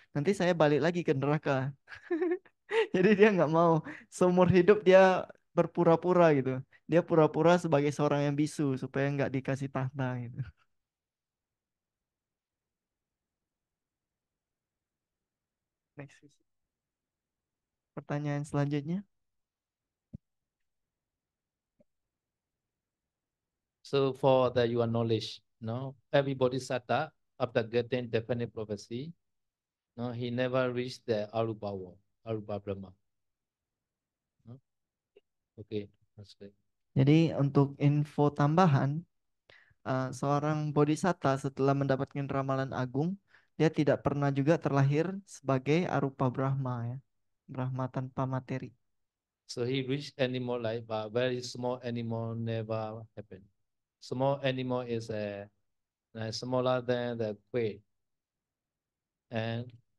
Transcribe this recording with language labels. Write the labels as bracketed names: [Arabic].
[Indonesian] Nanti saya balik lagi ke neraka. Jadi dia nggak mau seumur hidup dia berpura-pura gitu. Dia pura-pura sebagai seorang yang bisu supaya nggak dikasih tahta gitu. Next. Pertanyaan selanjutnya. [English] So for your knowledge, every bodhisatta after getting definite prophecy, he never reached the Arupa world, Arupa Brahma. Okay, that's great. [Indonesian] Jadi untuk info tambahan, seorang bodhisatta setelah mendapatkan ramalan agung, dia tidak pernah juga terlahir sebagai arupa Brahma ya. Brahma tanpa materi. [English] So he reached animal life, but very small animal never happen. Small animal is smaller than the quail. And